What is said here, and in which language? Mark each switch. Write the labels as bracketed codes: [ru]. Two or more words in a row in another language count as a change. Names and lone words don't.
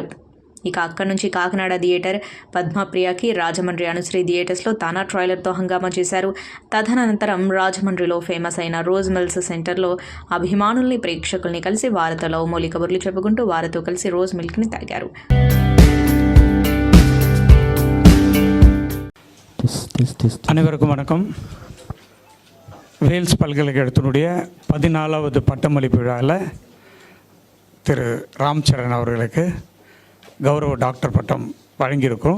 [te] ఇక అక్కడి నుంచి కాకినాడ థియేటర్ పద్మప్రియకి, రాజమండ్రి అనుశ్రీ థియేటర్స్లో తానా ట్రైలర్తో హంగామా చేశారు. తదనంతరం రాజమండ్రిలో ఫేమస్ అయిన రోజ్ మిల్స్ సెంటర్లో అభిమానుల్ని, ప్రేక్షకుల్ని కలిసి వారితో లవ్ మౌలి కబుర్లు చెప్పుకుంటూ వారితో కలిసి రోజ్ మిల్క్ని తాగారు. [ta] அனைவருக்கும் வணக்கம். வேல்ஸ் பல்கலைக்கழகத்தினுடைய 14வது பட்டமளிப்பு விழாவில் திரு ராம்சரண் அவர்களுக்கு கௌரவ டாக்டர் பட்டம் வழங்கியிருக்கோம்.